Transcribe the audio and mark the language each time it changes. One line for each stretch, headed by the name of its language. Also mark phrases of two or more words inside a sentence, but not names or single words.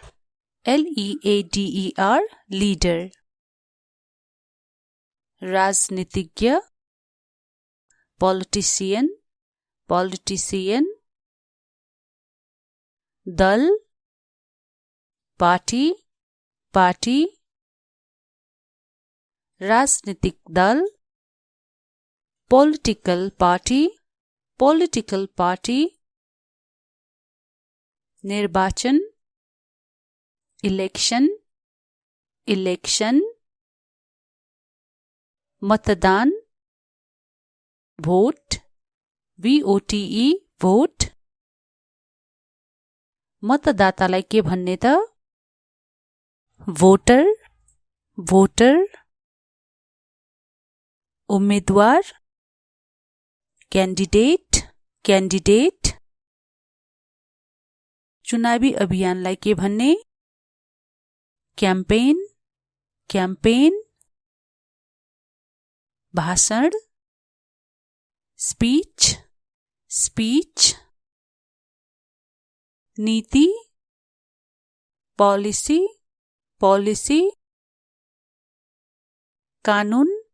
English: LEADER, लीडर, राजनीतिज्ञ, politician, politician, दल, party, party,
Nepali: राजनीतिक दल,
English: political party, political party, निर्वाचन, election, election, मतदान, vote, VOTE, vote.
Nepali: मतदातालाई के भन्ने त?
English: voter, voter, उम्मेदवार, candidate, candidate.
Nepali: चुनावी अभियानलाई के भन्ने?
English: campaign, campaign, भाषण, speech, speech,
Nepali: नीति,
English: policy, policy,
Nepali: कानून,